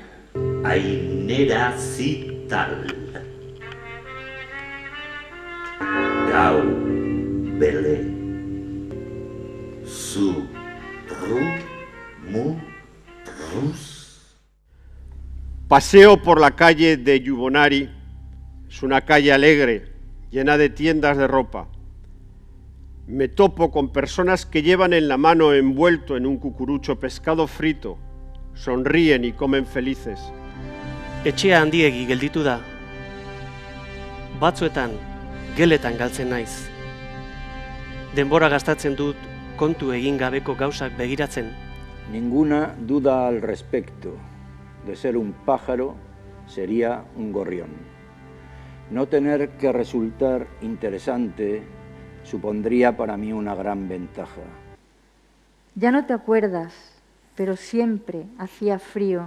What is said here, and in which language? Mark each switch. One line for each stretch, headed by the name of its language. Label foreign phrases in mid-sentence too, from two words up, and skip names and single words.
Basque: Ainera zital. Gau, bele. Zu, ru, mu, rus.
Spanish: Paseo por la calle de Yubonari. Es una calle alegre, llena de tiendas de ropa. Me topo con personas que llevan en la mano envuelto en un cucurucho pescado frito, sonríen y comen felices.
Basque: Etxea handiegi gelditu da. Batzuetan, geletan galtzen naiz. Denbora gastatzen dut kontu egin gabeko gauzak begiratzen.
Spanish: Ninguna duda al respecto. De ser un pájaro, sería un gorrión. No tener que resultar interesante supondría para mí una gran ventaja. Ya no te acuerdas, pero siempre hacía frío.